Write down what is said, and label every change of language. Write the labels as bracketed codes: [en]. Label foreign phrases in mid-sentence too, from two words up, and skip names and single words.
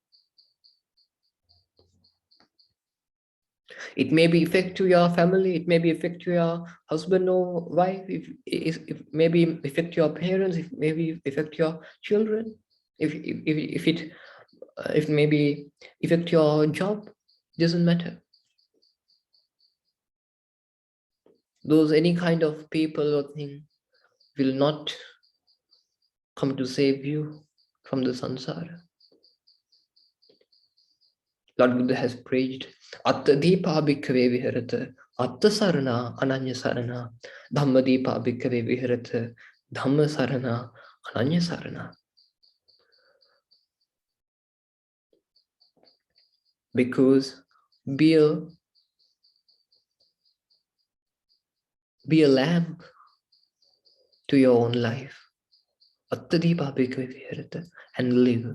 [en] It may be effect to your family, it may be effect to your husband or wife, if maybe affect your parents, if maybe affect your children, if maybe affect your job, doesn't matter. Those any kind of people or thing will not come to save you from the samsara. Lord Buddha has preached, [pi] Atta Deepa Bhikkhave Viharata, Atta Sarana Ananya Sarana, Dhamma Deepa Bhikkhave Viharata, Dhamma Sarana Ananya Sarana. [en] Because be a lamp to your own life. [pi] Atta Deepa Bhikkhave Viharata, [en] and live.